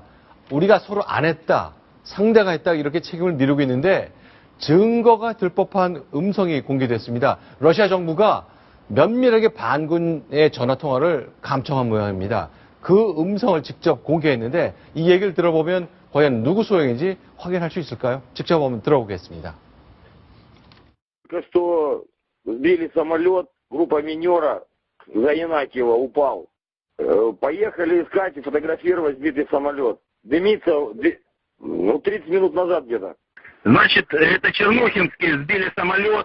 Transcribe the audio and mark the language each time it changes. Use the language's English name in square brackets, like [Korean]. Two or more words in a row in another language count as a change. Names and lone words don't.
[Korean] 우리가 서로 안 했다, 상대가 했다 이렇게 책임을 미루고 있는데 증거가 들 법한 음성이 공개됐습니다. 러시아 정부가 면밀하게 반군의 전화통화를 감청한 모양입니다. 그 음성을 직접 공개했는데 이 얘기를 들어보면 과연 누구 소행인지 확인할 수 있을까요? 직접 한번 들어보겠습니다. [Russian] что сбили самолет, группа минера за Янакиева упал. Поехали искать и фотографировать сбитый самолет. Дымится 30 минут назад где-то. Значит, это Чернухинские сбили самолет.